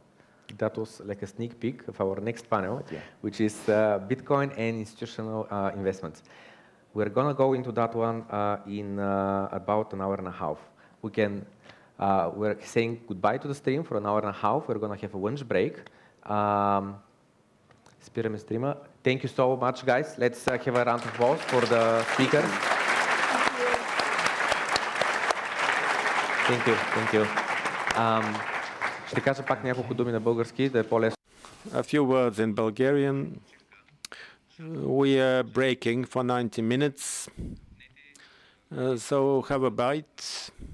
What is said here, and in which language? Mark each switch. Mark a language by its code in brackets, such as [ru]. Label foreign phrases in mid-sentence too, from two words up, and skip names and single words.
[en] That was like a sneak peek of our next panel, yeah, which is Bitcoin and institutional investments. We're gonna go into that one in about an hour and a half. We can, we're saying goodbye to the stream for an hour and a half. We're gonna have a lunch break. [bg] Спираме стрима. [en] Thank you so much, guys. Let's have a round of applause for the speakers. Thank you, thank you. [bg] Ще кажа пак няколко думи на български, да е по-лесно. [en] A few words in Bulgarian. We are breaking for 90 minutes. So have a bite.